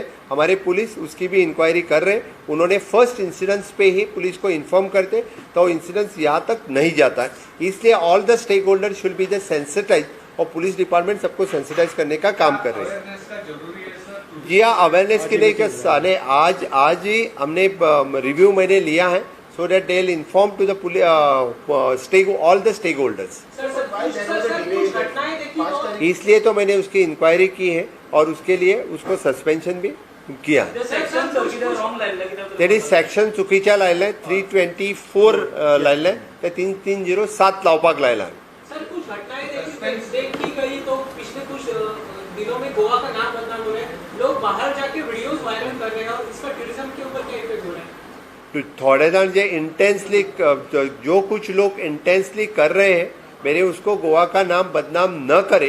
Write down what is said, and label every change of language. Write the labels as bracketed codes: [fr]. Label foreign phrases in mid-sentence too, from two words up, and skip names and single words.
[hi] हमारे पुलिस उसकी भी इंक्वायरी कर रहे हैं. उन्होंने [en] first incidents [hi] पे ही पुलिस को इन्फॉर्म करते तो इंसिडेंट्स यहाँ तक नहीं जाता है. इसलिए [en] all the stake holder should be the sensitize, [hi] और [en] police department [hi] सबको सेंसिटाइज करने का काम कर रहे हैं. जी हाँ, अवेयरनेस के लिए क्या सारे आज ही हमने रिव्यू मैंने लिया है, [en] so that they'll inform to the all the stakeholders. [hi] इसलिए तो मैंने उसकी इंक्वायरी की है और उसके लिए उसको सस्पेंशन भी किया. [kok] त्यांनी सेक्शन चुकीच्या लायलाय, 324 लायलाय, ते 307 लावपाक लायला. [hi] सर कुछ घटनाएं देखी गई तो पिछले कुछ दिनों में गोवा का नाम बदनाम हो रहा है, लोग बाहर जाके [en] videos viral [hi] कर रहे हैं, और इसका टूरिज्म के ऊपर क्या इफेक्ट हो रहा है? थोड़े जन जो इंटेंसली जो कुछ लोग इंटेंसली कर रहे हैं, मेरे उसको गोवा का नाम बदनाम न करे.